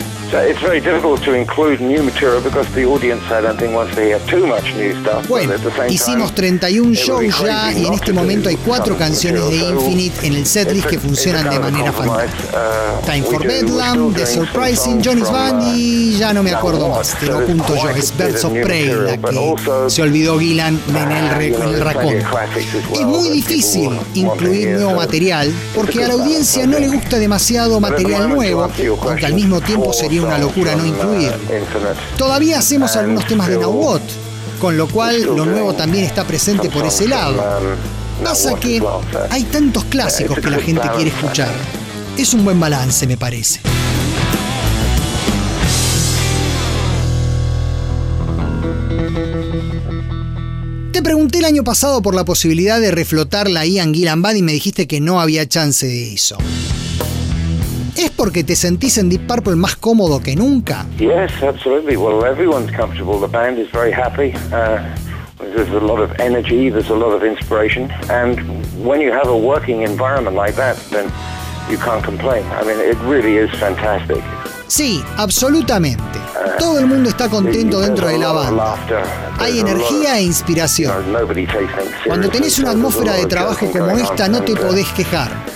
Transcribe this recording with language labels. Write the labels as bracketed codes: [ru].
[en] So it's very difficult to include new material because the audience, I don't think, wants to hear too much new stuff. [es] Bueno, [en] but at the same [es] hicimos 31 shows ya y en este momento hay 4 canciones de Infinite en el setlist que funcionan de manera fantástica. Time for Bedlam, The Surprising, Johnny's Band y ya no me acuerdo más, te lo apunto yo, es Birds of Prey, la que se olvidó Gillan en el racón. Es muy difícil incluir nuevo material porque a la audiencia no le gusta demasiado material nuevo, aunque al mismo tiempo sería una locura no incluir. Todavía hacemos algunos temas de Now What, con lo cual lo nuevo también está presente por ese lado. Pasa que hay tantos clásicos que la gente quiere escuchar. Es un buen balance, me parece. Te pregunté el año pasado por la posibilidad de reflotar la Ian Gillan Band y me dijiste que no había chance de eso. ¿Es porque te sentís en Deep Purple más cómodo que nunca? [en] Yes, absolutely. Well, everyone's comfortable. The band is very happy. There's a lot of energy, there's a lot of inspiration. And when you have a working environment like that, then you can't complain. I mean, it really is fantastic. [es] Sí, absolutamente. Todo el mundo está contento dentro de la banda. Hay energía e inspiración. Cuando tenés una atmósfera de trabajo como esta, no te podés quejar.